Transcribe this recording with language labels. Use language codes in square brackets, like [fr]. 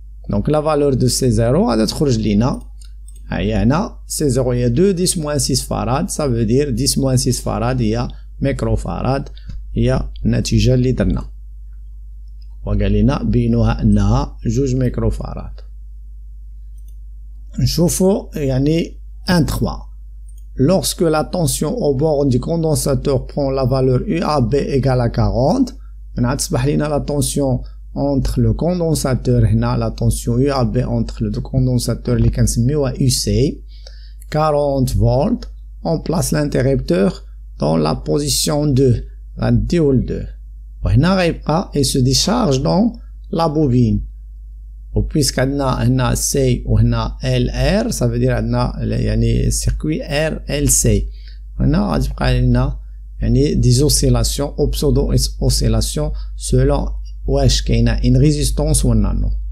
[ar] دونك لا فالور دو C0 غادا تخرج لينا هي هنا C0 هي 2 10 moins 6 farad [fr] ça veut dire 10 moins 6 farad [ar] هي ميكرو فاراد هي النتيجة اللي درنا، وقال لنا بينها أنها 2 ميكروفاراد. نشوفوا يعني 1,3. [fr] Lorsque la tension au bord du condensateur prend la valeur UAB égale à 40, on [ar] تصبح لنا [fr] la tension entre le condensateur هنا la tension UAB entre le condensateur اللي كنسميوها UC 40 volts. On place l'interrupteur dans la position 2 [ar] غنديو ل 2 وهنا غيبقى [fr] il se décharge dans la bobine. [ar] وبويسك عندنا هنا C وهنا LR ça veut dire عندنا يعني circuit RLC هنا غتبقى لنا يعني [fr] des oscillations ou pseudo oscillations [ar] selon واش كاينه ان ريزيستونس ولا نو.